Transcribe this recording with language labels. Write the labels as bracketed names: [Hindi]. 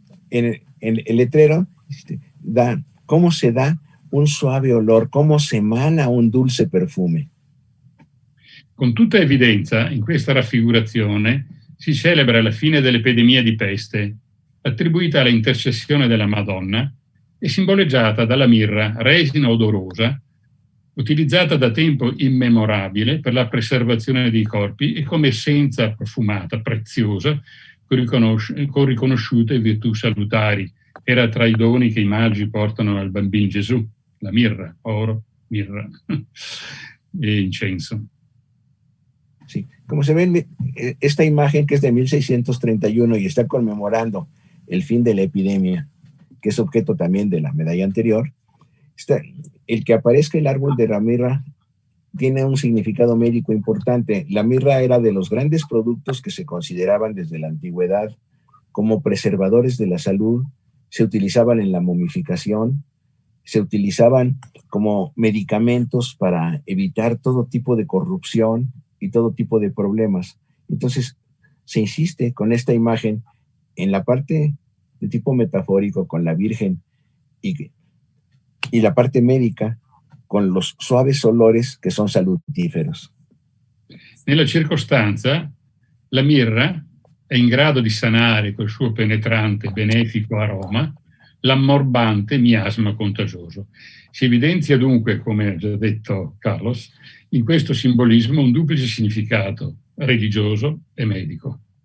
[Spanish] En el letrero da cómo se da un suave olor, cómo se emana un dulce perfume. [Italian] Con tutta evidenza, in questa raffigurazione si celebra la fine dell'epidemia di peste, attribuita alla intercessione della Madonna e simboleggiata dalla mirra, resina odorosa, utilizzata da tempo immemorabile per la preservazione dei corpi e come essenza profumata, preziosa, con riconosciute virtù salutari. Era tra i doni che i magi portano al bambino Gesù, la mirra, oro, mirra e incienso. [Spanish] Sí, como se ven, esta imagen que es de 1631 y está conmemorando el fin de la epidemia, que es objeto también de la medalla anterior, el que aparezca el árbol de la mirra tiene un significado médico importante. La mirra era de los grandes productos que se consideraban desde la antigüedad como preservadores de la salud, se utilizaban en la momificación, se utilizaban como medicamentos para evitar todo tipo de corrupción y todo tipo de problemas. Entonces, se insiste con esta imagen en la parte de tipo metafórico con la Virgen y la parte médica con los suaves olores [Italian] che sono [Spanish] salutíferos. [Italian] Nella circostanza, la mirra è in grado di sanare col suo penetrante benefico aroma l'ammorbante miasma contagioso. Si evidenzia dunque, come ha già detto Carlos, in questo simbolismo un duplice significato, religioso e medico.